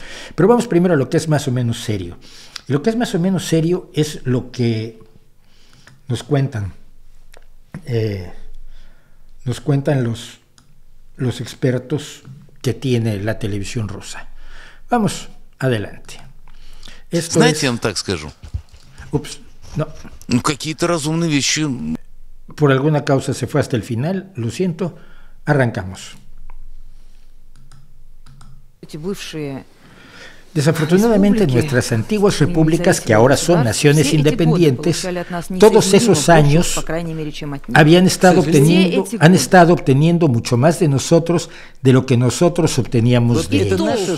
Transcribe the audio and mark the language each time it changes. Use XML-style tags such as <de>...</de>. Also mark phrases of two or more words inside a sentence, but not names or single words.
<es>Pero vamos primero a lo que es más o menos serio. Y lo que es más o menos serio es lo que nos cuentan. Nos cuentan los expertos que tiene la televisión rusa. Vamos, adelante. Esto</es> <ru>Знаете, я</ru> <es>es...</es> <ru>вам так скажу.</ru> <es>Ups, no.</es> <ru>Ну, какие-то разумные вещи.</ru> <es>Por alguna causa se fue hasta el final, lo siento. Arrancamos. Desafortunadamente, nuestras antiguas repúblicas, que ahora son naciones independientes, todos esos años han estado obteniendo mucho más de nosotros de lo que nosotros obteníamos de ellos.</es>